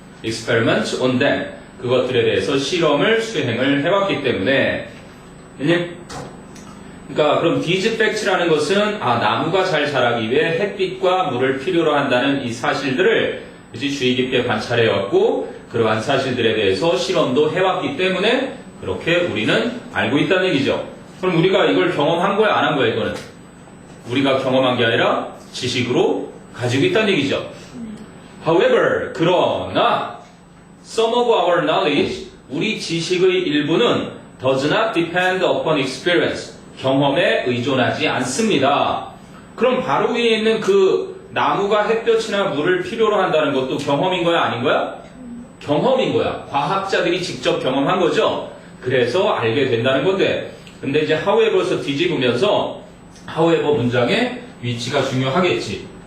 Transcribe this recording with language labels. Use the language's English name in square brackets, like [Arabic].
[English] experiment on them [Korean] 그것들에 대해서 실험을 수행을 해왔기 때문에 그러니까 그럼 these facts라는 것은 나무가 잘 자라기 위해 햇빛과 물을 필요로 한다는 이 사실들을 이제 주의 깊게 관찰해왔고 그러한 사실들에 대해서 실험도 해왔기 때문에 그렇게 우리는 알고 있다는 얘기죠. 그럼 우리가 이걸 경험한 거야 안 한 거야 이거는? 우리가 경험한 게 아니라 지식으로 가지고 있다는 얘기죠. [English] However, [Korean] 그러나 [English] some of our knowledge, [Korean] 우리 지식의 일부는 [English] does not depend upon experience, [Korean] 경험에 의존하지 않습니다. 그럼 바로 위에 있는 그 나무가 햇볕이나 물을 필요로 한다는 것도 경험인 거야 아닌 거야? 경험인 거야. 과학자들이 직접 경험한 거죠. 그래서 알게 된다는 건데 근데 이제 however에서 뒤집으면서 however 문장의 위치가 중요하겠지.